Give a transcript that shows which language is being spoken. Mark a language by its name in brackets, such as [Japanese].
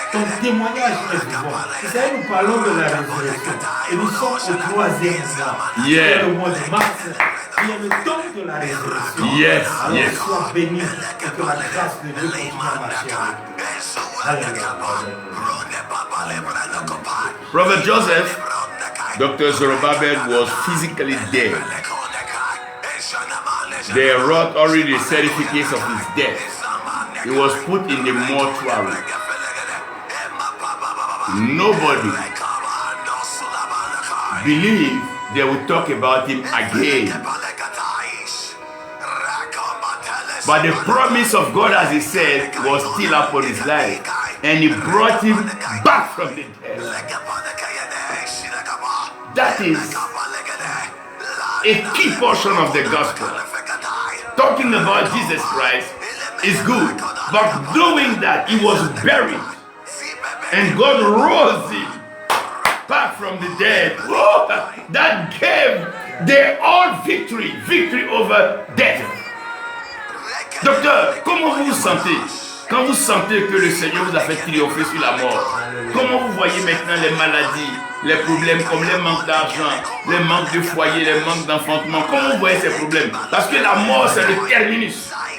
[French] Ton témoignage est vivant. Vous savez, nous parlons de la résurrection. Et nous sommes au 3e mois. C'est le mois de mars. Il y a le temps de la résurrection. Alors sois béni et que la grâce de Dieu continue à marcher avec nous. [English] Prophet Joseph, Dr. Zerubbabel was physically dead. They wrote already the certificates of his death. He was put in the mortuary. Nobody believed they would talk about him again. But the promise of God, as he said, was still upon his life. And he brought him back from the dead. That is a key portion of the gospel. Talking about Jesus Christ is good, but doing that, he was buried. And God rose him back from the dead. Oh, that gave their all victory over death. [French] Docteur, comment vous vous sentez quand vous sentez que le Seigneur vous a fait triompher sur la mort? Comment vous voyez maintenant les maladies, les problèmes comme les manques d'argent, les manques de foyer, les manques d'enfantement? Comment vous voyez ces problèmes? Parce que la mort, c'est le terminus.